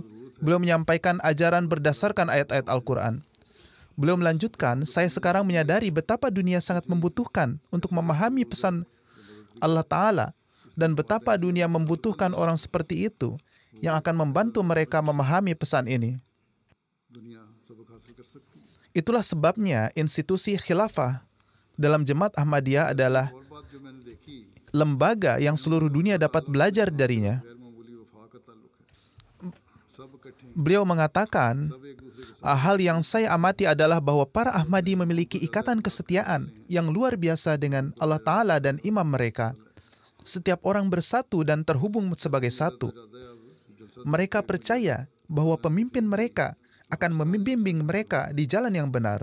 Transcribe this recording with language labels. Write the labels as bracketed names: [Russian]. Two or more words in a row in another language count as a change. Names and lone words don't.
[Indonesian] Beliau menyampaikan ajaran berdasarkan ayat-ayat Al-Quran. Beliau melanjutkan, saya sekarang menyadari betapa dunia sangat membutuhkan untuk memahami pesan Allah Ta'ala dan betapa dunia membutuhkan orang seperti itu yang akan membantu mereka memahami pesan ini. [Hindi] दुनिया सबक हासिल कर सकती है [Indonesian] Itulah sebabnya institusi khilafah dalam Jemaat Ahmadiyah adalah [Hindi] और बात जो मैंने देखी [Indonesian] lembaga yang seluruh dunia dapat belajar darinya. [Hindi] गैर मामूली वफा का ताल्लुक है सब इकट्ठे [Indonesian] Beliau mengatakan, [Hindi] सब एक दूसरे के [Indonesian] hal yang saya amati adalah bahwa para Ahmadi memiliki ikatan kesetiaan yang luar biasa dengan Allah Ta'ala dan imam mereka. Setiap orang bersatu dan terhubung sebagai satu. Mereka percaya bahwa pemimpin mereka akan membimbing mereka di jalan yang benar.